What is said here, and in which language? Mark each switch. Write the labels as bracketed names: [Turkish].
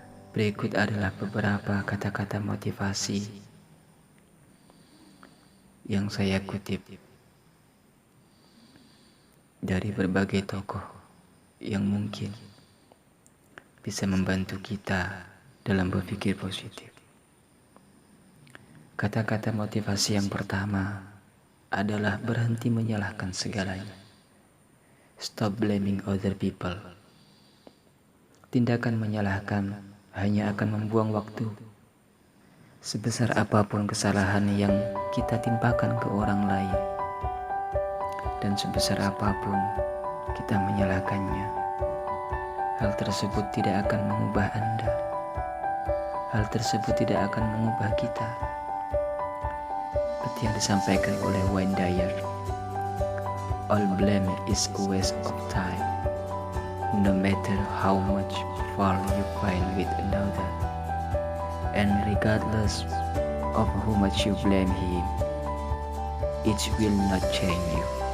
[Indonesian] Berikut adalah beberapa kata-kata motivasi yang saya kutip dari berbagai tokoh yang mungkin bisa membantu kita dalam berpikir positif. Kata-kata motivasi yang pertama adalah berhenti menyalahkan segalanya. [English] Stop blaming other people. [Indonesian] Tindakan menyalahkan hanya akan membuang waktu. Sebesar apapun kesalahan yang kita timpakan ke orang lain, dan sebesar apapun kita menyalahkannya, hal tersebut tidak akan mengubah Anda. Hal tersebut tidak akan mengubah kita. Seperti yang disampaikan oleh [English] Wayne Dyer, all blame is a waste of time, no matter how much fault you find with another, and regardless of how much you blame him, it will not change you.